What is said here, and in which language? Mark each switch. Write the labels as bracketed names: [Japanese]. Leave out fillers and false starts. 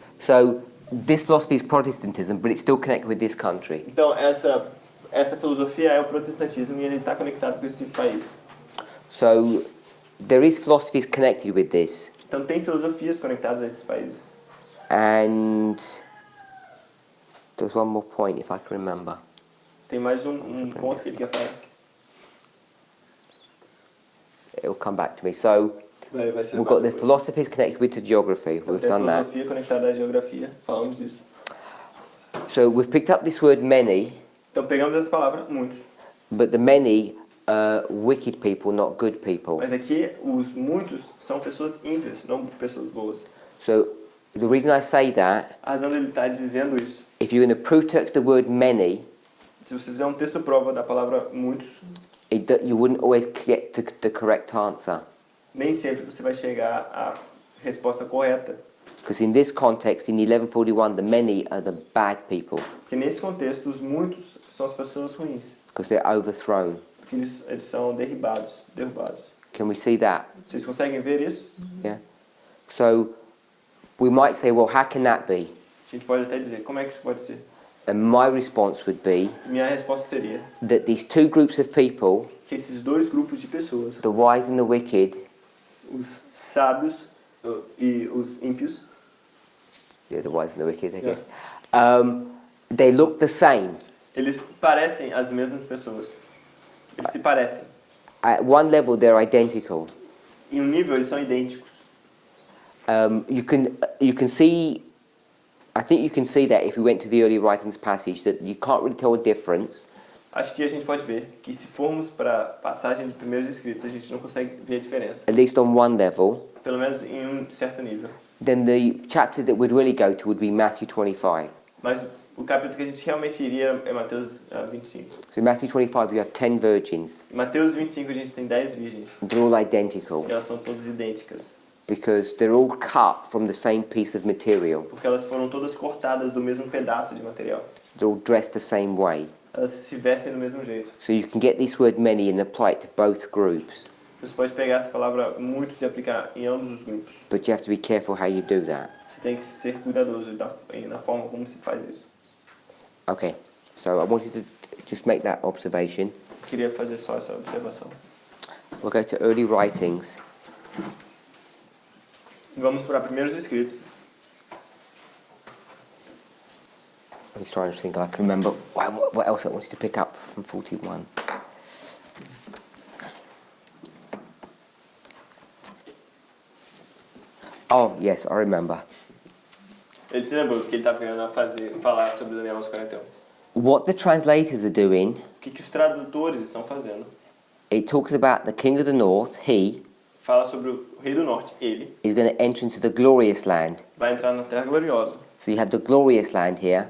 [English] So this philosophy is Protestantism, but it's still connected with this country. [Portuguese] Então essa filosofia é o protestantismo e ele está conectado com esse país. [English] So there is philosophies connected with this. [Portuguese] Então tem filosofias conectadas a esses países. [English] And there's one more point, if I can remember. [Portuguese] Tem mais um ponto que ele quer falar. [English] It'll come back to me. So [Portuguese] Vai ser [English] we've got the [Portuguese] depois. [English] philosophies connected with the geography. We've [Portuguese] Tem [English] done that. [Portuguese] filosofia conectada à geografia. Falamos disso. [English] So we've picked up this word many, [Portuguese] Então pegamos essa palavra, muitos. [English] but the many are wicked people, not good people. [Portuguese] Mas aqui os muitos são pessoas ímpias, não pessoas boas. [English] So the reason I say that, [Portuguese] A razão dele estar dizendo isso, [English] if you're going to proof text the word many, [Portuguese] se você fizer um texto prova da palavra muitos, [English] you wouldn't always get the correct answer. [Portuguese] nem sempre você vai chegar à resposta correta. [English] Because in this context, in 1141, the many are the bad people, [Portuguese] Porque nesse contexto, os muitos são as pessoas ruins. [English] because they're overthrown. [Portuguese] Porque eles são derrubados. [English] Can we see that? [Portuguese] Vocês conseguem ver isso? [English] Yeah. So we might say, well, how can that be? [Portuguese] A gente pode até dizer, como é que isso pode ser? [English] And my response would be [Portuguese] Minha resposta seria [English] that these two groups of people, [Portuguese] que esses dois grupos de pessoas, [English] the wise and the wicked, [Portuguese] os sábios e os ímpios, [English] yeah, the wise and the wicked, I guess, they look the same. [Portuguese] eles parecem as mesmas pessoas. Eles se parecem. [English] At one level, they're identical. [Portuguese] Em um nível, eles são idênticos. [English] You can see, I think you can see that if we went to the early writings passage, that you can't really tell a difference. [Portuguese] Acho que a gente pode ver que se formos para a passagem de primeiros escritos, a gente não consegue ver a diferença, [English] At least on one level. [Portuguese] pelo menos em um certo nível. [English] Then the chapter that we'd really go to would be Matthew 25. [Portuguese] Mas o capítulo que a gente realmente iria é Mateus 25. [English] So in Matthew 25 you have 10 virgins. [Portuguese] Em Mateus 25 a gente tem 10 virgens, [English] They're all identical [Portuguese] e elas são todas idênticas, [English] because they're all cut from the same piece of material. [Portuguese] porque elas foram todas cortadas do mesmo pedaço de material. [English] They're all dressed the same way. [Portuguese] Elas se vestem do mesmo jeito. [English] So you can get this word many and apply it to both groups. [Portuguese] Você pode pegar essa palavra muitos e aplicar em ambos os grupos. [English] But you have to be careful how you do that. [Portuguese] Você tem que ser cuidadoso na forma como se faz isso. [English] Okay, so I wanted to just make that observation. [Portuguese] Eu queria fazer só essa observação. [English] We'll go to early writings. [Portuguese] Vamos para primeiros escritos. [English] I'm just trying to think I can remember what else I wanted to pick up from 41. Oh, yes, I remember. [Portuguese] Ele se lembrou que ele estava querendo falar sobre Daniel 11:41. [English] What the translators are doing, [Portuguese] O que os tradutores estão fazendo? [English] it talks about the king of the north, he, [Portuguese] Fala sobre o rei do norte. Ele [English] is going to enter into the glorious land. [Portuguese] vai entrar na terra gloriosa. [English] So you have the glorious land here,